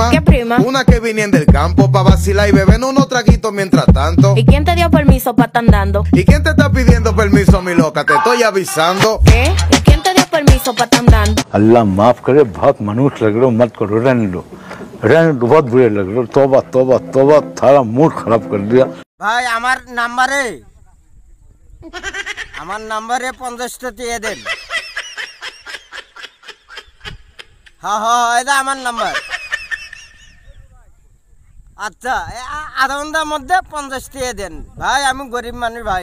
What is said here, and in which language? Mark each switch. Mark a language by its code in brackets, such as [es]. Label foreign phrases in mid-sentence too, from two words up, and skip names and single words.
[es] ¿Qué prima? Una que viene del campo pa' vacilar y beber unos traguitos mientras tanto. ¿Y quién te dio permiso pa' estar andando? ¿Y quién te está pidiendo permiso, mi loca? Te estoy avisando. ¿Qué? ¿Y quién te dio permiso pa' estar andando? [hi] अल्लाह माफ करे, बहुत मनुष्य लग रहे हो, मत करो, रहने दो, बहुत बुरे लग रहे हो। तौबा तौबा तौबा, थारा मूड खराब कर दिया। [bn] ভাই আমার নাম্বারে 50টা দিয়ে দেন। হ্যাঁ এটা আমার নাম্বার। আচ্ছা আধা ঘন্টার মধ্যে 50 টাকা দেন ভাই, আমি গরিব মানুষ ভাই।